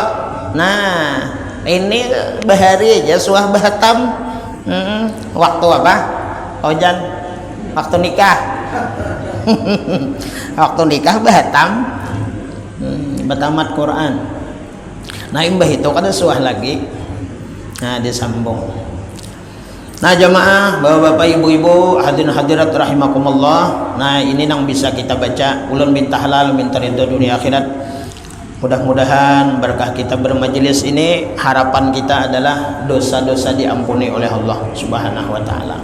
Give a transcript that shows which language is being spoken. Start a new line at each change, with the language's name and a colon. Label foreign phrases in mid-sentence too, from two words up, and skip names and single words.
Banjar: Nah ini bahari aja suah bahatam. Waktu apa Ojan? Waktu nikah. Waktu nikah bahatam batamat Quran. Nah imbah itu kada suah lagi.
Indonesian: Nah disambung. Nah jamaah, bapak-bapak, ibu-ibu, hadirin hadirat rahimakumullah. Nah ini yang bisa kita baca. Ulun minta halal, minta ridho dunia akhirat. Mudah-mudahan berkah kita bermajelis ini, harapan kita adalah dosa-dosa diampuni oleh Allah
Arabic: سبحانه وتعالى.